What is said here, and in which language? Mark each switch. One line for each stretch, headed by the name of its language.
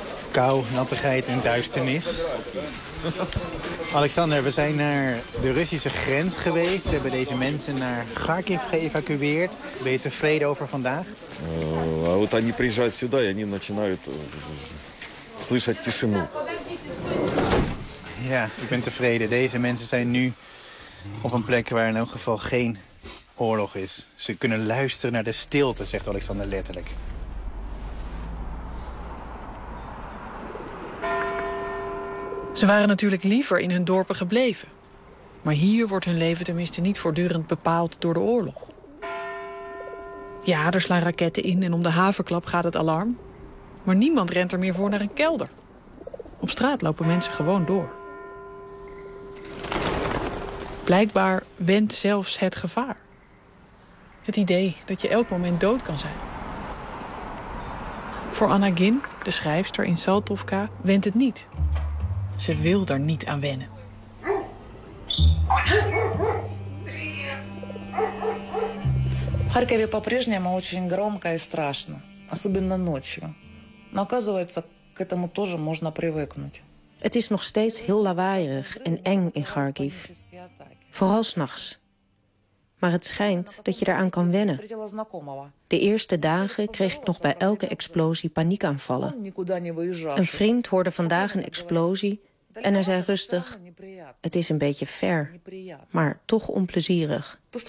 Dutch: Kou, nattigheid en duisternis. Alexander, we zijn naar de Russische grens geweest. We hebben deze mensen naar Kharkiv geëvacueerd. Ben je tevreden over vandaag?
Russian: А вот они приезжают сюда и они начинают слышать тишину.
Dutch: Ja, ik ben tevreden. Deze mensen zijn nu op een plek waar in elk geval geen oorlog is. Ze kunnen luisteren naar de stilte, zegt Alexander letterlijk. Ze waren natuurlijk liever in hun dorpen gebleven. Maar hier wordt hun leven tenminste niet voortdurend bepaald door de oorlog. Ja, er slaan raketten in en om de haverklap gaat het alarm. Maar niemand rent er meer voor naar een kelder. Op straat lopen mensen gewoon door. Blijkbaar went zelfs het gevaar. Het idee dat je elk moment dood kan zijn. Voor Anna Gin, de schrijfster in Saltovka, went het niet. Ze wil daar niet aan wennen.
Russian: В Харькове по-прежнему очень громко и страшно, особенно ночью. Но оказывается, к этому тоже можно привыкнуть.
Dutch: Het is nog steeds heel lawaaierig en eng in Kharkiv. Vooral 's nachts. Maar het schijnt dat je eraan kan wennen. De eerste dagen kreeg ik nog bij elke explosie paniekaanvallen. Een vriend hoorde vandaag een explosie. En hij zei rustig, het is een beetje ver, maar toch onplezierig.